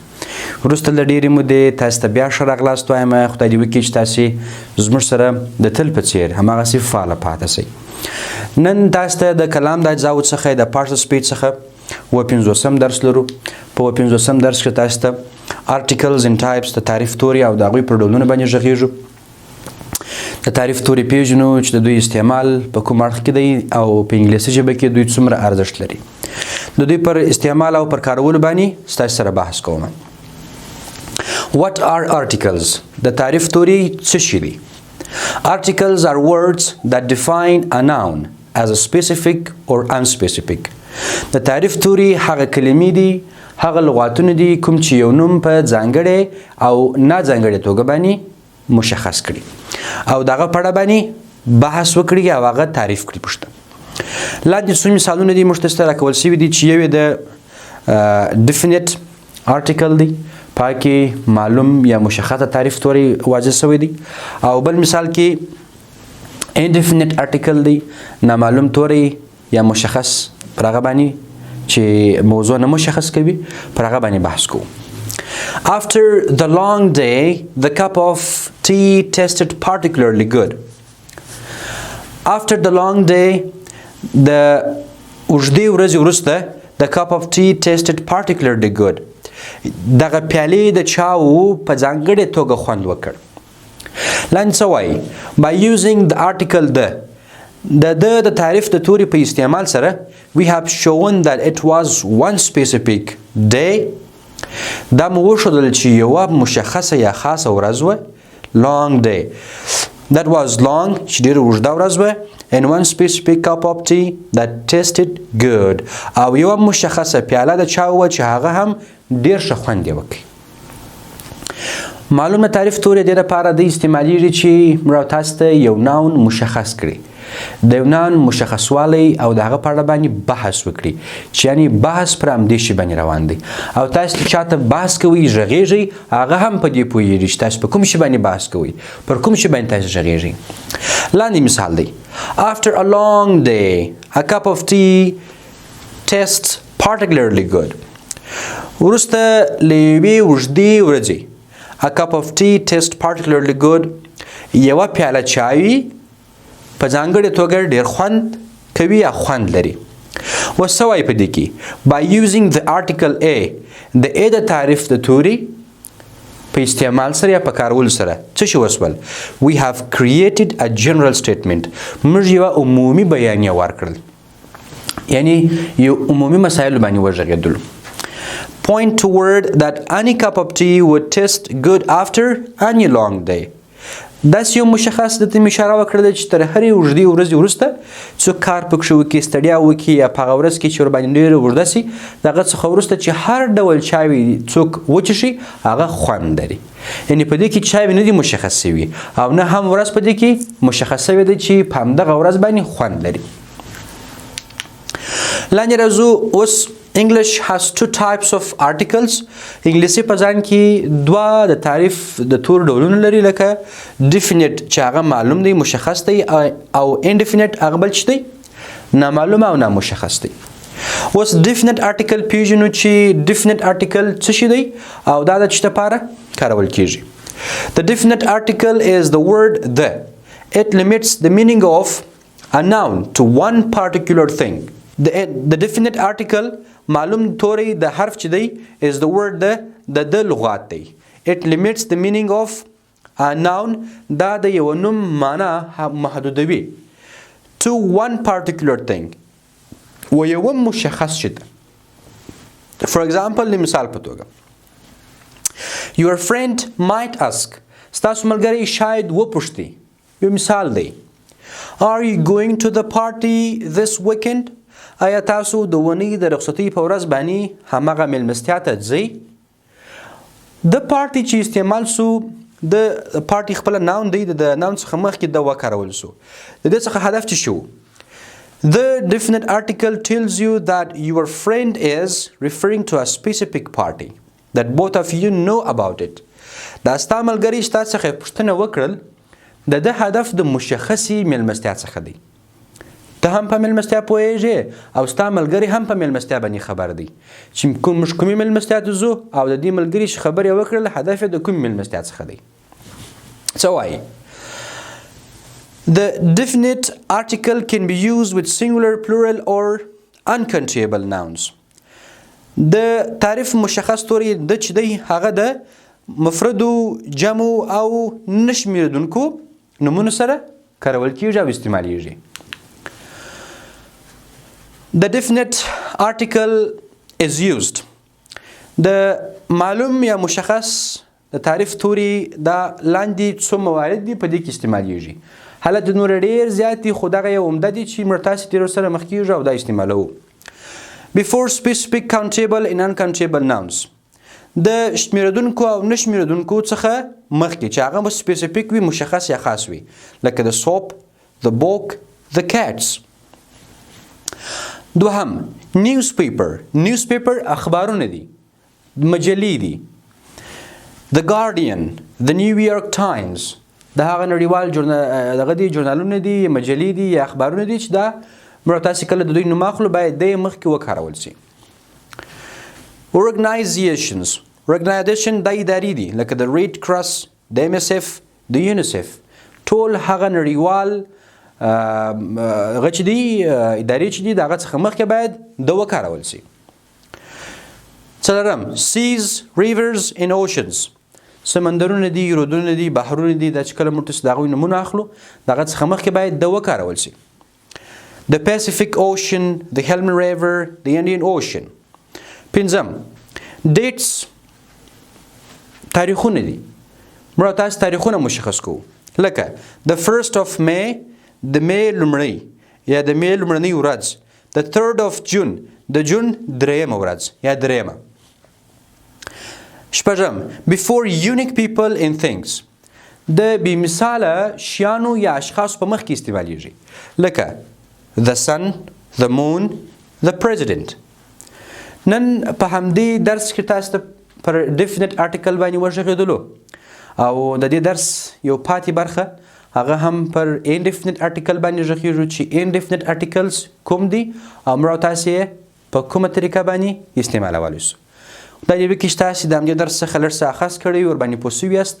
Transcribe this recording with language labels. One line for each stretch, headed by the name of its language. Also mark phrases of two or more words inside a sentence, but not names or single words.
Pashto: وروسته له ډېرې مودې تاسو ته بیا ښه راغلاست وایم. خدای دې وکړي چې تاسې زموږ سره د تل په څېر هماغسې فعاله پاتې شئ. نن تاسو ته د کلام د اجزاو څخه د پارټس سپیچ څخه 55 درس لرو. په 55 درس کې تاسو ته
English: articles and types
Pashto: د تعریف توري او د هغوی پر ډولونه باندې غږیږو. د تعریف توري پیژنو چې د دوی استعمال په کوم اړخ کې دی او په انګلیسي ژبه کې دوی څومره ارزښت لري. د دوی پر استعمال او پر کارولو باندې ستاسو سره بحث کوم.
English: What are articles؟
Pashto: د تعریف توري څه شي دي؟
English: Articles are words that define a noun as a specific or unspecific.
Pashto: د تعریف توري هغه کلمې دي، هغه لغاتونه دي کوم چې یو نوم په ځانګړې او ناځانګړې توګه باندې مشخص کړي او دغه په اړه باندې بحث وکړي او هغه تعریف کړي. پوښتنه لاندې څو مثالونه دي موږ ته سره راکول شوي دي چې یو یې د
English: definite article
Pashto: دی، پاکې معلوم یا مشخصه تعریف توري واضح شوی دی، او بل مثال کې
English: indefinite article
Pashto: دی، نامعلوم توري یا مشخص پر هغه باندې چې موضوع نه مشخص کوي پر هغه باندې بحث کوو.
English: After the long day, the cup of tea tasted particularly good. After the long day, the
Pashto: اوږدې ورځې وروسته
English: the cup of tea tasted particularly good.
Pashto: دغه پیالې د چاو په ځانګړې توګه خوند وکړ.
English: لاندې څه وایي؟ By using the article
Pashto: د تعریف د توري په استعمال سره
English: we have shown that it was one specific day.
Pashto: دا مو وښودل چې یوه مشخصه یا خاصه ورځ وه.
English: long day. That was long
Pashto: چې ډېره اوږده ورځ وه.
English: and one specific cup of tea that tasted good.
Pashto: او یوه مشخصه پیاله د چاو وه چې هغه هم ډېر ښه خوند یې وکړي. معلومه تعریف توري دې دپاره د استعمالیږي چې موږ تاسو ته یو ناون مشخص کړي، د یو ناون مشخصوالی او د هغه په اړه باندې بحث وکړي، چې یعنې بحث پر همدې شي باندې روان دی. او تاسو چې چاته بحث کوئ غږیږئ، هغه هم په دې پوهېږي چې تاسو په کوم شي باندې بحث کوئ، پر کوم شي باندې تاسو غږیږئ. لاندې مثال دی:
English: After a long day, a cup of tea tastes particularly good. وروسته له یوې اوږدې ورځې a cup of tea tastes particularly good.
Pashto: یوه پیاله چای په ځانګړې توګه ډېر خوند کوي یا خوند لري. اوس څه وایي په دې کې؟
English: By using the article A،
Pashto: د A د تعریف د توري په استعمال سره یا په کارولو سره څه شي وسول؟
English: We have created a general statement.
Pashto: موږ یوه عمومي بیانیه ورکړل، یعنې یو عمومي مسایلو باندې وغږېدلو.
English: Point toward that any cup of tea would taste good after any long day.
Pashto: داسې یو مشخص د ته مې اشاره وکړله چې تر هرې اوږدې ورځې وروسته څوک کار پکښې وکړي، ستړیا وکړي، یا په هغه ورځ کې چې ورباندې ډېره اوږده سي، د هغه څخه وروسته چې هر ډول چای څوک وڅښي هغه خوند لري. یعنې په دې کې چای نه دي مشخص شوي او نه هم ورځ په دې کې مشخص شوې ده چې په همدغه ورځ باندې خوند لري. لاندې راځو.
English: اوس English has two types of articles.
Pashto: انګلیسي په ځان کې دوه د تعریف د تور ډولونه لري، لکه definite چې هغه معلوم دی، مشخص دی، او indefinite هغه بل چې دی نامعلوم او نامشخص دی. اوس
English: definite article
Pashto: پیژنو چې
English: definite article
Pashto: څه شي دی او دا د څه لپاره کارول کیږي.
English: The definite article is the word the. It limits the meaning of a noun to one particular thing. The definite article
Pashto: معلوم توری د حرف چې دی
English: is the word
Pashto: د لغات دی.
English: It limits the meaning of a noun.
Pashto: دا د یو نوم معنا محدودوي
English: to one particular thing
Pashto: و یو مشخص شي ده.
English: For example،
Pashto: مثال په توګه
English: your friend might ask،
Pashto: ستاسو ملګری شاید وپوښتي. یو مثال دی:
English: Are you going to the party this weekend؟
Pashto: آیا تاسو د اونۍ د رخصتۍ په ورځ باندې هماغه مېلمستیا ته ځئ؟ د پارټي چې استعمال سو، د پارټي خپله ناون دی، د ناون څخه مخکې د وکارول سو. د دې څخه هدف څه شو؟
English: The definite article tells you that your friend is referring to a specific party that both of you know about it.
Pashto: دا ستا ملګري چې تا څخه پوښتنه وکړل د ده هدف د مشخصې میلمستیا څخه دی. ته هم په میلمستیا پوهېږې او ستا ملګری هم په میلمستیا باندې خبر دی چې موږ کومې میلمستیا ته ځو او د دې ملګري چې خبرې وکړله هدف یې د کومې میلمستیا څخه دی. څه وایي؟
English: The definite article can be used with singular, plural or uncountable nouns.
Pashto: د تعریف مشخص توری د چې دی هغه د مفردو، جمع او نشمیردونکو نومونو سره کارول کیږي او استعمالیږي.
English: The definite article is used.
Pashto: د معلوم یا مشخص د تعریف توری دا لاندې څو موارد دي په دې کې استعمالیږي. حالت نور ډېر زیات دي خو دغه یو عمده دي چې موږ تاسې تېرو سره مخ کیږو او دا استعمالوو.
English: Before specific countable and uncountable nouns.
Pashto: د شمیردونکو او نشمیردونکو څخه مخکې چې هغه سپیسیفیک وي، مشخص یا خاص وي، لکه د soap,
English: the book, the cats.
Pashto: دوهم newspaper اخبارونه دي، مجلې دي.
English: The Guardian, the New York Times.
Pashto: دا هغه نړیوال دغه دي ژورنالونه دي، مجلې دي یا اخبارونه دي چې دا موږ تاسې کله د دوی نوم اخلو باید د یې مخکې وکارول سي. Organization دا ادارې دي لکه د Red Cross، د MSF، د UNICEF. ټول هغه نړیوال هغه چې دي ادارې چې دي د هغه څخه مخکې باید د وکارول سي.
English: څلورم seas, rivers and oceans.
Pashto: سمندرونه دي، رودونه دي، بحرونه دي، دا چې کله موږ تاسې د هغوی نومونه اخلو د هغه څخه مخکې باید د وکارول سي.
English: The Pacific Ocean, the Helmand River, the Indian Ocean.
Pashto: پنځم dates تاریخونه دي. موږ تاسې تاریخونه مشخص کوو لکه
English: the 1st of May
Pashto: د مې لومړۍ یا د مې لومړنۍ ورځ،
English: the 3rd of June
Pashto: د جون درېیمه ورځ یا درېیمه.
English: شپږم before unique people and things.
Pashto: د بې مثاله شیانو یا اشخاصو په مخ کې استعمالیږي لکه
English: the sun, the moon, the president.
Pashto: نن په همدې درس کې تاسو ته پر
English: definite article
Pashto: باندې وغږېدلو او د دې درس یو پاتې برخه هغه هم پر
English: indefinite article
Pashto: باندې غږېږو چې
English: indefinite articles
Pashto: کوم دي او موږ تاسو یې په کومه طریقه باندې استعمالولی سو. دا دې وکړي چې تاسې د همدې درس څخه لږ څه اخذ کړی ور باندې پوه سوي یاست.